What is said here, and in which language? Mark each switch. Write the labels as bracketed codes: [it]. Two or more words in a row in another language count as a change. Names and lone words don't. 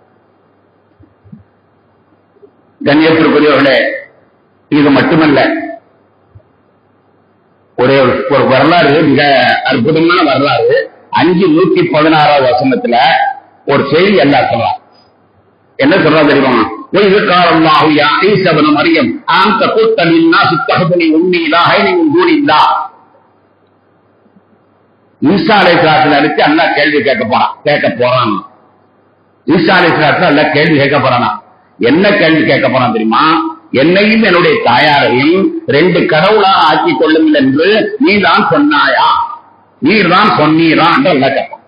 [ta] கண்ணியத்திற்குரியவர்களே, இது மட்டுமல்ல, ஒரு வரலாறு, மிக அற்புதமான வரலாறு. 5:116 வசனத்துல ஒரு செய்தி எல்லாம் சொல்லலாம். என்ன சொல்றா தெரியுமா? [ar] وَإِذْ قَالَ اللَّهُ يَا عِيسَى ابْنَ مَرْيَمَ أَأَنْتَ قُلْتَ لِلنَّاسِ اتَّخِذُونِي وَأُمِّيَ إِلَٰهَيْنِ مِن دُونِ اللَّهِ. [ta] ஈசா அலைஹிஸ்ஸலாத்தை அழைத்து அல்லாஹ் கேள்வி கேட்க போறான். ஈசா அலைஹிஸ்ஸலாத்தை அல்லாஹ் கேள்வி கேட்க போறானா? என்ன கேள்வி கேட்க போறான் தெரியுமா? என்னையும் என்னுடைய தாயாரையும் 2 கடவுளா ஆக்கிக் கொள்ளுங்கள் என்று நீதான் சொன்னாயா, நீர்தான் சொன்னீரா என்று எல்லாம் கேட்பான்.